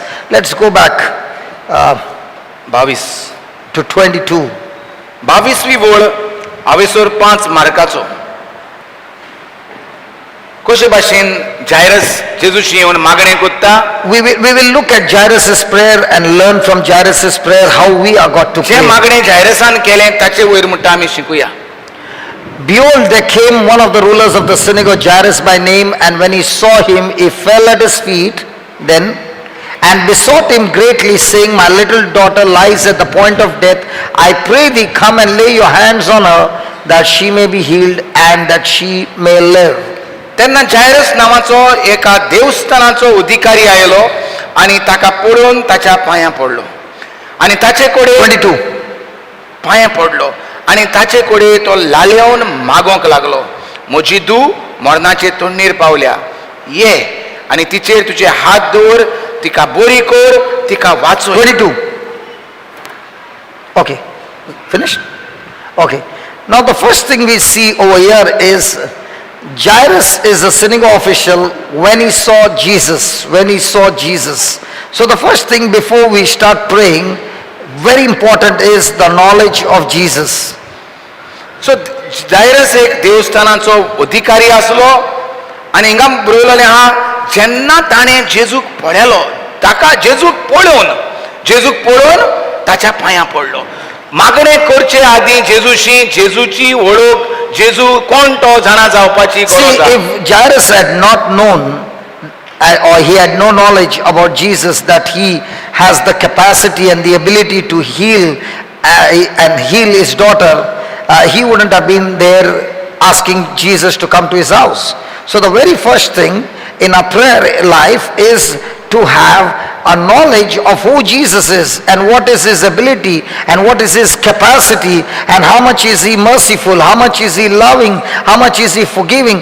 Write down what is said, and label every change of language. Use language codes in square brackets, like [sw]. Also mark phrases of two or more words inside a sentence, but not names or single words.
[en] Let's go back 22 to 22. [kok] 22वी वळ हावेसर 5 मार्काचो. कशे भाशेन जायरस जेजूशी येवन मागणें कोत्ता. [en] We will look at Jairus' prayer and learn from Jairus' prayer how we are got to [kok] जे [en] pray. [kok] मागणें जायरसान केलें ताचे वयर म्हणटा आमी शिकुया. [en] Behold, there came one of the rulers of the synagogue, Jarius by name, and when he saw him, he fell at his feet then and besought him greatly, saying, my little daughter lies at the point of death. I pray thee, come and lay your hands on her, that she may be healed and that she may live. [kok] तेन्ना जायरस नांवाचो एका देवस्थानाचो अधिकारी आयलो आनी ताका पळोवन ताच्या पांयां पडलो आनी ताचे कोडे 22. पांयां पडलो आनी ताचे कोडे तो लालेवन मागोंक लागलो, म्हजी धूव मरणाचे तोंडीर पावल्या, ये आनी तिचेर तुजे हात दवर, तिका बरी कर, तिका वाचोय. 22. [en] Okay. Finished? Okay. Now the first thing we see over here is Jairus is a synagogue official when he saw Jesus. So the first thing before we start praying, very important, is the knowledge of Jesus. [kok] सो जायरस एक देवस्थानाचो अधिकारी आसलो आनी हिंगा बरयलेलें आहा जेन्ना ताणें जेजूक पळयलो ताका जेजूक पळोवन ताच्या पांयां पडलो. मागणें करचे आदीं जेजूशी जेजूची वळख जेजू कोण तो जाणा जावपाची गरज [en] See, [kok] आसा. [en] if Jairus had not known or he had no knowledge about Jesus, that he has the capacity and the ability to heal and heal his daughter, he wouldn't have been there asking Jesus to come to his house. So the very first thing in our prayer life is to have a knowledge of who Jesus is and what is his ability and what is his capacity and how much is he merciful, how much is he loving, how much is he forgiving.